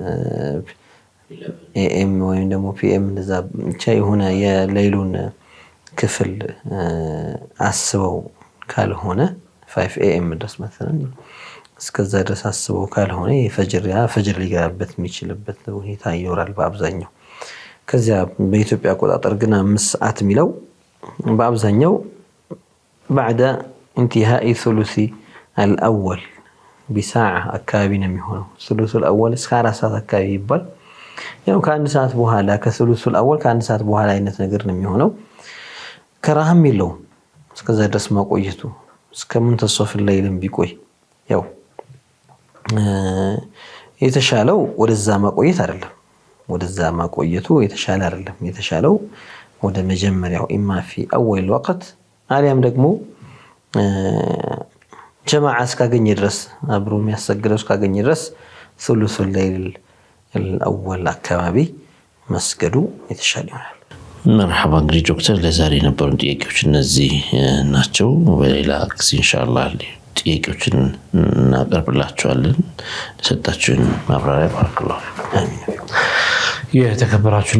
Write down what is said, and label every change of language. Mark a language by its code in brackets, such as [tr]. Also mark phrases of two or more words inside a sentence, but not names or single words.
[am] AM ወይም ደግሞ PM እንደዛ ብቻ የሆነ የሌሊቱን ክፍል አስበው ካልሆነ 5 AM ድረስ ማለት እስከዛ ድረስ አስበው ካልሆነ የፈጅር ሊገባበት የሚችልበት ሁኔታ ይኖራል በአብዛኛው። ከዚያ በኢትዮጵያ አቆጣጠር ግን 5 ሰዓት የሚለው በአብዛኛው [ar] بعد انتهاء ثلث الأول بساعة [am] አካባቢ ነው የሚሆነው። [ar] ثلث الأول [am] እስከ 4 ሰዓት አካባቢ ይባል። ያው ከአንድ ሰዓት በኋላ ከثلث الأول ከአንድ ሰዓት በኋላ አይነት ነገር ነው የሚሆነው። ከራህም የለውም እስከዛ ድረስ ማቆየቱ እስከ [ar] منتصف الليل [am] ቢቆይ ያው የተሻለው ወደዛ ማቆየት አይደለም። ወደዛ ማቆየቱ የተሻለ አይደለም። የተሻለው ወደ መጀመሪያው [ar] إما في أول وقت [am] አሊያም ደግሞ ጀማዓ እስካገኘ ድረስ አብሮ የሚያሰግደው እስካገኘ ድረስ [ar] ثلث الليل الأول [am] አካባቢ መስገዱ የተሻለ ይሆናል። መርሐባ። እንግዲህ ዶክተር ለዛሬ የነበሩን ጥያቄዎች እነዚህ ናቸው። በሌላ ጊዜ ኢንሻአላህ ጥያቄዎችን እናቀርብላችኋለን። ለሰጣችሁን ማብራሪያ ባረከላሁ። አሚን። የተከበራችሁና